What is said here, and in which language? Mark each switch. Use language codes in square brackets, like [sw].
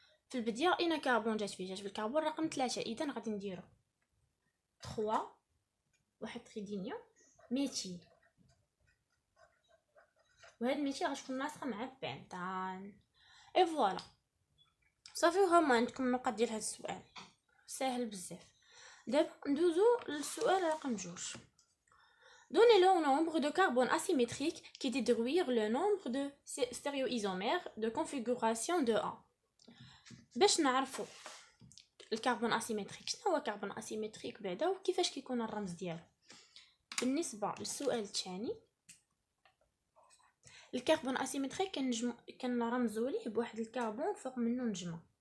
[ar] في البديه اين كربون جات في الكربون رقم 3، اذا غادي نديرو 3 واحد تريدينيون ميتيل، وهاد ميتيل غتكون لاصقه مع بنتان. اي فوالا صافي، هما عندكم النقط ديال هاد السؤال ساهل بزاف. دابا ندوزو للسؤال رقم 2. [fr] Donnez le nombre de carbone asymétrique qui détruire le nombre de stéréoisomères de configuration de A. [ar] باش نعرفوا الكربون اسيمتريك، شنو هو الكربون اسيمتريك بعدا وكيفاش كيكون الرمز ديالو؟ بالنسبه للسؤال الثاني، الكربون اسيمتريك كنرمزوا ليه بواحد الكربون فوق منه نجمه.